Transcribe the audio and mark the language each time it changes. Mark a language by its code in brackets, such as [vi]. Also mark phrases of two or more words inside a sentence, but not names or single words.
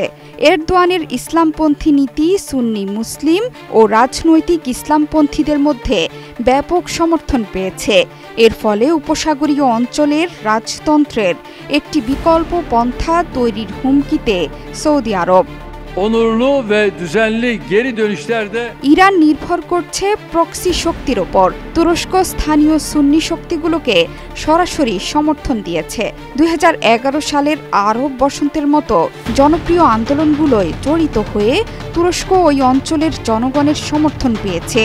[bn] এরদোয়ানের ইসলামপন্থী নীতি সুন্নি মুসলিম ও রাজনৈতিক ইসলামপন্থীদের মধ্যে ব্যাপক সমর্থন পেয়েছে। এর ফলে উপসাগরীয় অঞ্চলের রাজতন্ত্রের একটি বিকল্প পন্থা তৈরির হুমকিতে সৌদি আরব। [tr] Onurlu ve düzenli geri dönüşlerde [bn] ইরান নির্ভর করছে প্রক্সি শক্তির ওপর। তুরস্ক স্থানীয় সুন্নি শক্তিগুলোকে সরাসরি সমর্থন দিয়েছে। 2011 সালের আরব বসন্তের মতো জনপ্রিয় আন্দোলনগুলোয় জড়িত হয়ে তুরস্ক ওই অঞ্চলের জনগণের সমর্থন পেয়েছে।